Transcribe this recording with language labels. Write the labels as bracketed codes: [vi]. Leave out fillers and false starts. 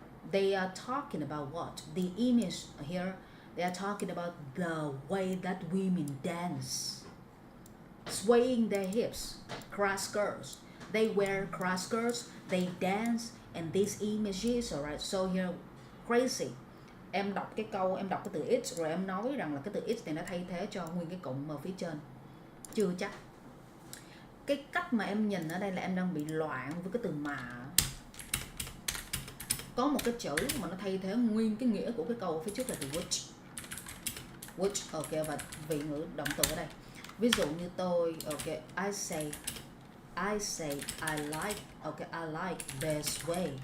[en] They are talking about what? The image here. They are talking about the way that women dance, swaying their hips, cross skirts. They wear cross skirts, they dance, and these images, alright. So here, crazy. [vi] Em đọc cái câu, em đọc cái từ it rồi em nói rằng là cái từ it này nó thay thế cho nguyên cái cụm ở phía trên. Chưa chắc. Cái cách mà em nhìn ở đây là em đang bị loạn với cái từ mà. Có một cái chữ mà nó thay thế nguyên cái nghĩa của cái câu ở phía trước là từ which. Which, ok, và vị ngữ động từ ở đây. Ví dụ như tôi, [en] ok, I say I like, okay, I like this way.